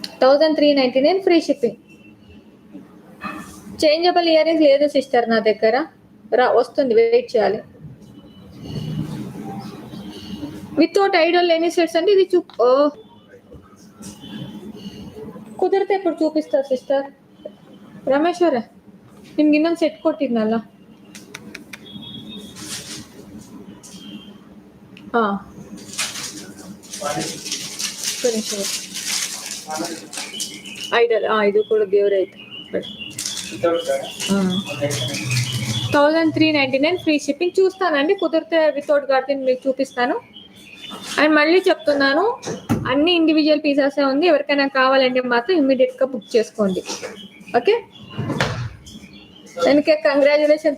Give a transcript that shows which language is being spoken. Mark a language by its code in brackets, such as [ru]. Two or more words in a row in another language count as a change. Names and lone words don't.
[te] 1399 [en] free shipping. changeable ear rings [te] లేదు సిస్టర్ నా దగ్గర, వస్తుంది, వెయిట్ చేయాలి. [en] without idol any sets [te] అంటే ఇది కుదిరితే ఇప్పుడు చూపిస్తా సిస్టర్. [kn] ರಮೇಶ್ವರ ನಿಮ್ಗೆ ಇನ್ನೊಂದು ಸೆಟ್ ಕೊಟ್ಟಿದ್ನಲ್ಲ, ಹಾಂ ಐಡಲ್, ಇದು ಕೂಡ ದೇವ್ರ ಐತೆ. [te] 1399 [en] free shipping. [te] చూస్తానండి, కుదిరితే [en] without garden [te] మీకు చూపిస్తాను. అండ్ మళ్ళీ చెప్తున్నాను, అన్ని [en] individual pieces [te] ఉంది. ఎవరికైనా కావాలంటే మాత్రం [en] immediately book [te] చేసుకోండి. ఓకే, దానికి కంగ్రాచులేషన్.